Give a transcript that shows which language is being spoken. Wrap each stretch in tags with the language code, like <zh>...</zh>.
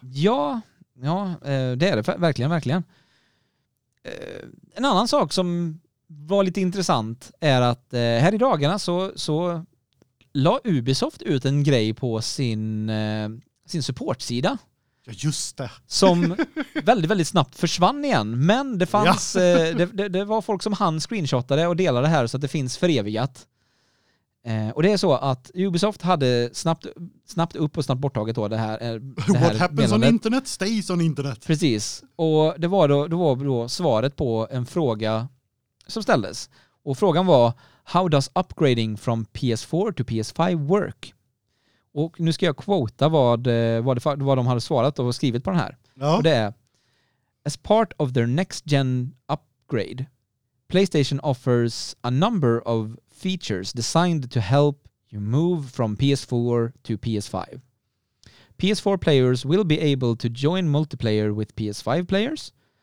<sv>Ja, ja, det är det verkligen, verkligen. En annan sak som var lite intressant är att här i dagarna så la Ubisoft ut en grej på sin supportsida. Ja, just det. Som väldigt, väldigt snabbt försvann igen. Men det fanns, ja. det var folk som hann screenshotade och delade det här så att det finns för evigat. Och det är så att Ubisoft hade snabbt upp och snabbt borttaget då det här.</sv> <en>What happens on internet stays on internet.</en> <sv>Precis. Och det var då svaret på en fråga som ställdes. Och frågan var,</sv> <en>how does upgrading from PS4 to PS5 work?</en> <sv>Och nu ska jag quota vad de hade svarat och skrivit på den här. Ja. Och det är,</sv> <en>as part of their next gen upgrade, PlayStation offers a number of features designed to help you move from PS4 to PS5. PS4 players will be able to join multiplayer with PS5 players.</en>